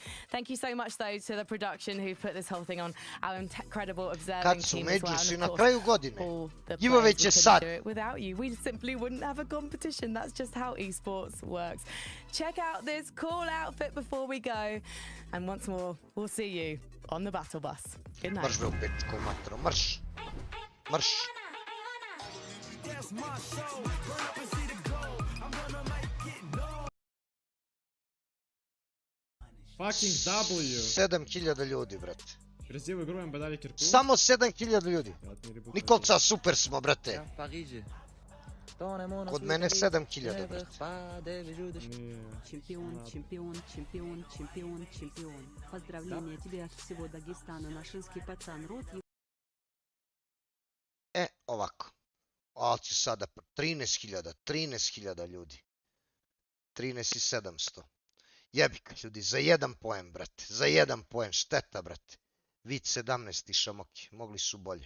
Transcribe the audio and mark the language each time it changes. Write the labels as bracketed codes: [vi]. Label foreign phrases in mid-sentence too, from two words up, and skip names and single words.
[en] Thank you so much, though, to the production who put this whole thing on, our incredible observing [sr] Kad su [en] team as well. [sr] međusi [en] And [sr] na [en] of [sr] kraju [en] course, [sr] godine. [en] all the [sr] Giveaway [en] players, [sr] će [en] we couldn't [sr] sad. [en] do it without you. We simply wouldn't have a competition. That's just how esports works. Check out this cool outfit before we go. And once more, we'll see you on the battle bus. Good night. [sr] Mrš bre u petku, matro, mrš. Mrš. [en] Fucking W! [sr] 7000 ljudi, brate. [ru] Красиво играем, подали кирку. [sr] Samo 7000 ljudi. Nikolca, super smo, brate. Kod mene 7000, brate. [ru] Чемпион. Поздравления тебе от всего Дагестана, нашинский пацан. Рот [sr] Ovako. Ali ću sada 13.000 ljudi. 13.700. Jebika, ljudi, za jedan poen, brate. Za jedan poen, šteta, brate. Vid 17 i Šamoki, mogli su bolje.